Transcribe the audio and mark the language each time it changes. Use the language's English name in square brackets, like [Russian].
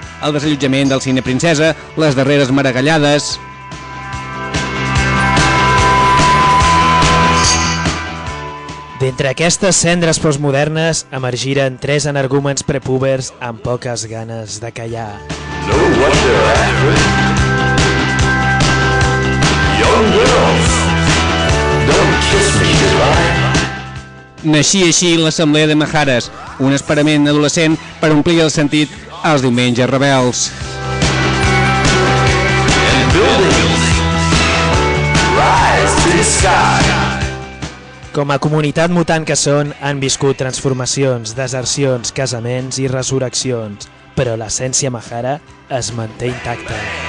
[Catalan] El desallotjament del Cine Princesa, les darreres maragallades... D'entre aquestes cendres postmodernes emergiren tres energúmens prepúbers amb poques ganes de callar. [English] No wonder, young girls, don't kiss me goodbye. [Catalan] Naixia així l'Assemblea de Majares, un experiment adolescent per omplir el sentit als diumenges rebels. Com a comunitat mutant que són, han viscut transformacions, desercions, casaments i resurreccions, però l'essència majara es manté intacta.